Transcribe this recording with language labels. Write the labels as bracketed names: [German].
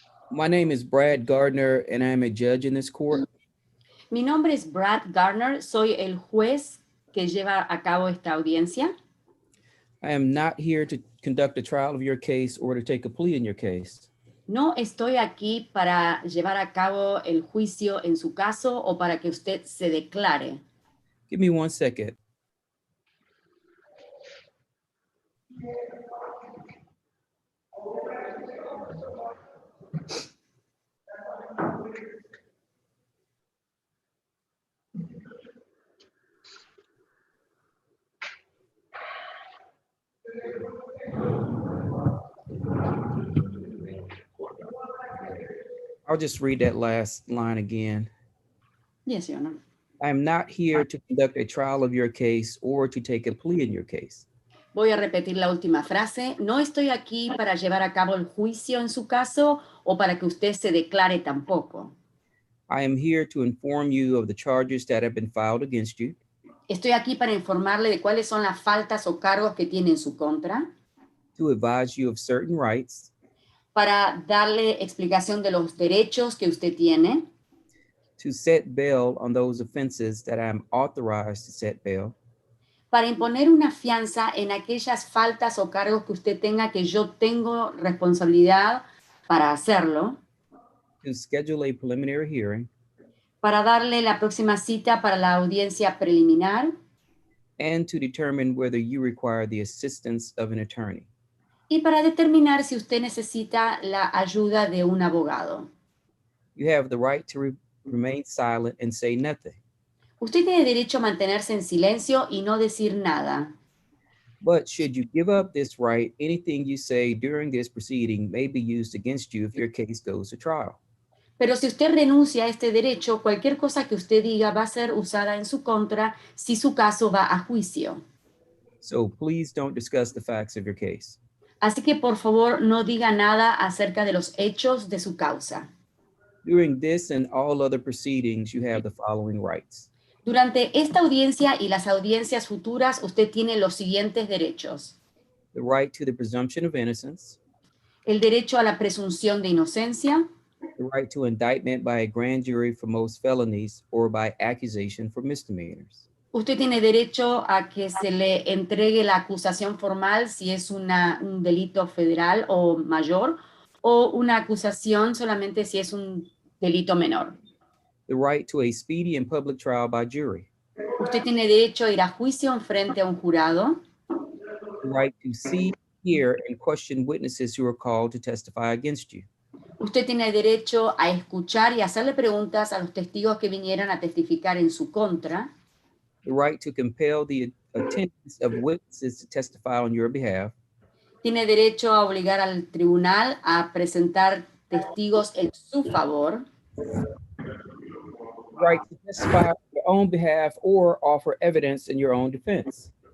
[English] My name is Brad Gardner, and I am a judge in this court. [Spanish] Mi nombre es Brad Gardner, soy el juez que lleva a cabo esta audiencia. [English] I am not here to conduct a trial of your case or to take a plea in your case. [Spanish] No estoy aquí para llevar a cabo el juicio en su caso o para que usted se declare. [English] Give me 1 second. I'll just read that last line again. Yes, Your Honor. I am not here to conduct a trial of your case or to take a plea in your case. [Spanish] Voy a repetir la última frase. No estoy aquí para llevar a cabo el juicio en su caso o para que usted se declare tampoco. [English] I am here to inform you of the charges that have been filed against you, [Spanish] Estoy aquí para informarle de cuáles son las faltas o cargos que tiene en su contra, [English] to advise you of certain rights, [Spanish] para darle explicación de los derechos que usted tiene, [English] to set bail on those offenses that I am authorized to set bail, [Spanish] para imponer una fianza en aquellas faltas o cargos que usted tenga que yo tengo responsabilidad para hacerlo, [English] to schedule a preliminary hearing, [Spanish] para darle la próxima cita para la audiencia preliminar [English] and to determine whether you require the assistance of an attorney. [Spanish] y para determinar si usted necesita la ayuda de un abogado. [English] You have the right to remain silent and say nothing. [Spanish] Usted tiene derecho a mantenerse en silencio y no decir nada. [English] But should you give up this right, anything you say during this proceeding may be used against you if your case goes to trial. [Spanish] Pero si usted renuncia a este derecho, cualquier cosa que usted diga va a ser usada en su contra si su caso va a juicio. [English] So please don't discuss the facts of your case. [Spanish] Así que por favor no diga nada acerca de los hechos de su causa. [English] During this and all other proceedings, you have the following rights. [Spanish] Durante esta audiencia y las audiencias futuras, usted tiene los siguientes derechos. [English] The right to the presumption of innocence, [Spanish] El derecho a la presunción de inocencia, [English] the right to indictment by a grand jury for most felonies or by accusation for misdemeanors. [Spanish] usted tiene derecho a que se le entregue la acusación formal si es un delito federal o mayor, o una acusación solamente si es un delito menor. [English] The right to a speedy and public trial by jury. [Spanish] Usted tiene derecho a ir a juicio en frente a un jurado. [English] The right to see, hear, and question witnesses who are called to testify against you. [Spanish] Usted tiene derecho a escuchar y hacerle preguntas a los testigos que vinieran a testificar en su contra. [English] The right to compel the attendance of witnesses to testify on your behalf. [Spanish] Tiene derecho a obligar al tribunal a presentar testigos en su favor. [English] Right to testify on your own behalf or offer evidence in your own defense.